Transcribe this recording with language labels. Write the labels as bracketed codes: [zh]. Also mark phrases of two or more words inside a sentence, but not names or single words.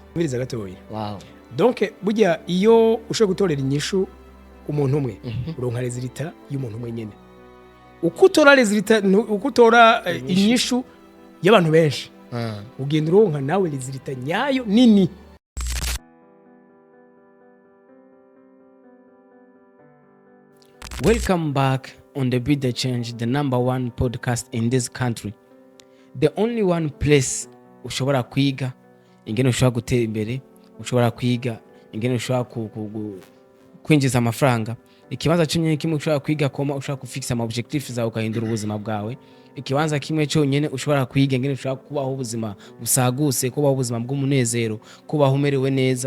[rn] Umviriza gatoya. Wow. Donc burya iyo ushobora gutorera inyishu umuntu umwe uronka resultat y'umuntu umwe nyene. Ukutora resultat ukutora inyishu y'abantu benshi. Ugenda uronka nawe resultat nyayo nini. [en] Welcome back on the Be The Change, the #1 podcast in this country. The only one place [rn] ushobora kwiga ingene ushobora gutera imbere, ushobora kwiga ingene ushobora kwinjiza amafaranga. Ikibanza cyonyine kimwe ushobora kwiga koma ushobora kufixa ama objectives zawe ukahindura ubuzima bwawe. Ikibanza kimwe cyonyine ushobora kwiga ingene ushobora kubaho ubuzima busaguse, kubaho ubuzima bw'umunezero, kubaho umerewe neza.